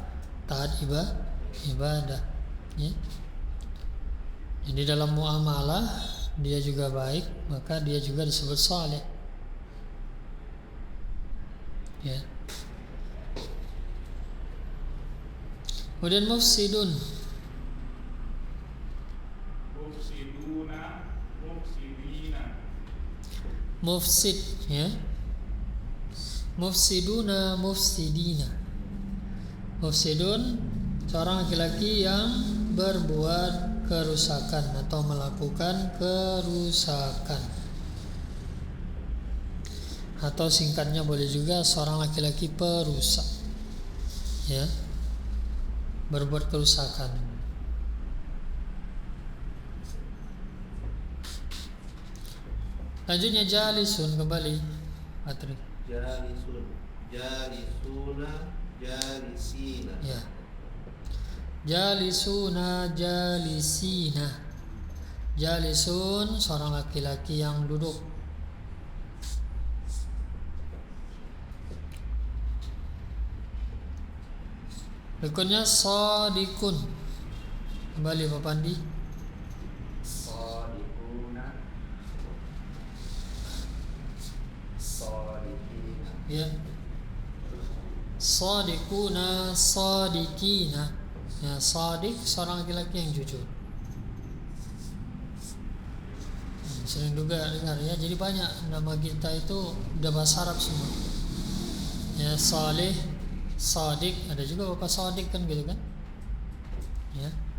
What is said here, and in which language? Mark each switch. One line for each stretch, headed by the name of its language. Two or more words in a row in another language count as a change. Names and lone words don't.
Indonesian: Taat ibadah ya. Jadi dalam muamalah dia juga baik, maka dia juga disebut saleh ya. Kemudian mufsidun.
Arabic: مفسدون، مفسدين. Mufsid ya. مفسدون، مفسدين.
Indonesian: Mufsidun seorang laki-laki yang berbuat kerusakan atau melakukan kerusakan. Atau singkatnya boleh juga seorang laki-laki perusak. Ya. Berbuat kerusakan. Lanjutnya jalisun kembali, Patri.
Arabic: جالس، جالسون، جالسين. Ya. جالسون، جالسين.
Indonesian: Jalisun seorang laki-laki yang duduk. Berikutnya sadikun. Kembali Pak Pandi.
Arabic: صادقون صادقين. Ya. صادقون صادقين.
Indonesian: Ya, sadiq seorang laki-laki yang jujur. Sering juga dengar ya. Jadi banyak nama kita itu udah bahasa Arab semua. Ya, Saleh, Sadiq, ada juga Bapak Sadiq kan gitu kan? Ya.